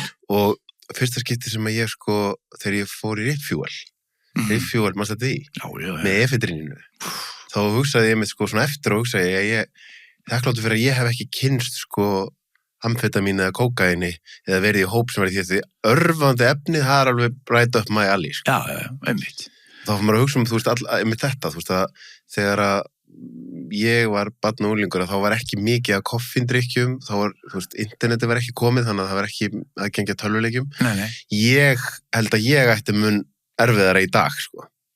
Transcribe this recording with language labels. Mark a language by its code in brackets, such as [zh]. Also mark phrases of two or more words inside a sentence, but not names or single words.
[is] Og fyrsta skipti sem ég, sko, þegar ég fór í Riffjúel, maður þetta í, með efedríninu, þá hugsaði ég mig, sko, svona eftir og hugsaði ég þakkláttur fyrir að ég hef ekki kynnst sko amfetamín eða kókaini eða verið í hóp sem verið því örfandi efni, það er alveg [en] right up my alley [is] sko. Já, einmitt. Þá fyrir maður að hugsa þú veist, með þetta, þú veist að þegar að ég var barn og unglingur að þá var ekki mikið af koffíndrykkjum, þá var, þú veist, interneti var ekki komið þannig að það var ekki aðgengi að tölvuleikjum. Nei. Ég held að ég ætti mun erfiðara í dag, sko.